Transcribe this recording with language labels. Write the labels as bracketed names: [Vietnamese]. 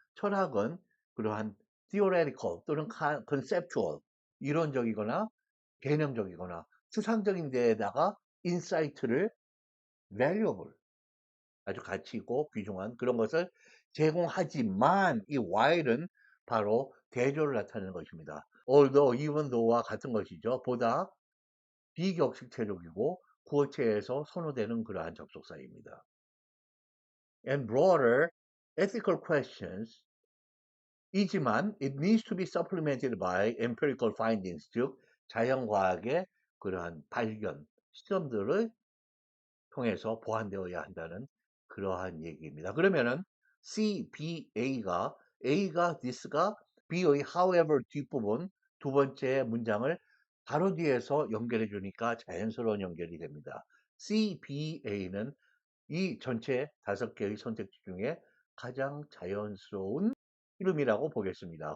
[Korean] 철학은 그러한 theoretical 또는 conceptual 이론적이거나 개념적이거나 추상적인 데에다가 인사이트를 valuable 아주 가치 있고 귀중한 그런 것을 제공하지만 이 while은 바로 대조를 나타내는 것입니다. although, even though와 같은 것이죠. 보다 비격식체적이고 구어체에서 선호되는 그러한 접속사입니다. [English] and broader ethical questions 이지만 it needs to be supplemented by empirical findings, [Korean] 즉 자연과학의 그러한 발견, 실험들을 통해서 보완되어야 한다는 그러한 얘기입니다. 그러면은 C, B, A가 this가 B의 however 뒷부분 두 번째 문장을 바로 뒤에서 연결해 주니까 자연스러운 연결이 됩니다. C, B, A는 이 전체 5개의 선택지 중에 가장 자연스러운 이름이라고 보겠습니다.